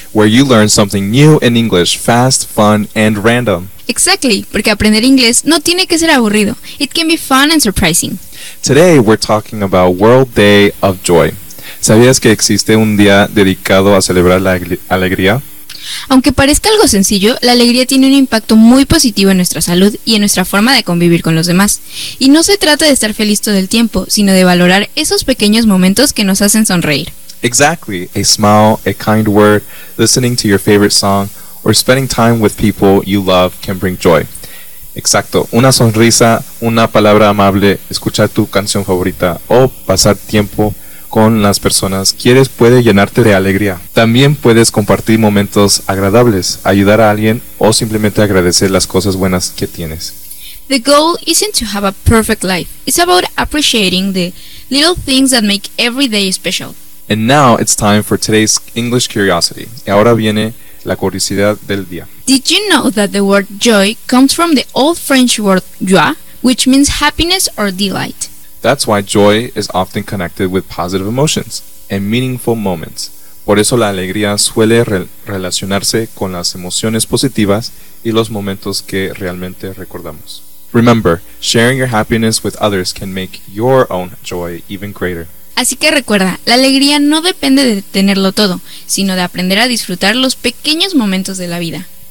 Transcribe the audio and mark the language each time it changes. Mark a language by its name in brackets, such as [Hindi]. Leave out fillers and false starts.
[English] Where you learn something new in English, fast, fun, and random. [Spanish] Exactly, porque aprender inglés no tiene que ser aburrido. [English] It can be fun and surprising. Today, we're talking about World Day of Joy. [Spanish] ¿Sabías que existe un día dedicado a celebrar la alegría? Aunque parezca algo sencillo, la alegría tiene un impacto muy positivo en nuestra salud y en nuestra forma de convivir con los demás. Y no se trata de estar feliz todo el tiempo, sino de valorar esos pequeños momentos que nos hacen sonreír. [English] Exactly. A smile, a kind word, listening to your favorite song, or spending time with people you love can bring joy. [Spanish] Exacto. Una sonrisa, una palabra amable, escuchar tu canción favorita, o pasar tiempo con las personas quieres puede llenarte de alegría. También puedes compartir momentos agradables, ayudar a alguien o simplemente agradecer las cosas buenas que tienes. [English] The goal isn't to have a perfect life. It's about appreciating the little things that make every day special. And now it's time for today's English curiosity. [Spanish] Y ahora viene la curiosidad del día. [English] Did you know that the word joy comes from the old French word joie, which means happiness or delight? That's why joy is often connected with positive emotions and meaningful moments. [Spanish] Por eso la alegría suele relacionarse con las emociones positivas y los momentos que realmente recordamos. [English] Remember, sharing your happiness with others can make your own joy even greater. [Spanish] Así que recuerda, la alegría no depende de tenerlo todo, sino de aprender a disfrutar los pequeños momentos de la vida.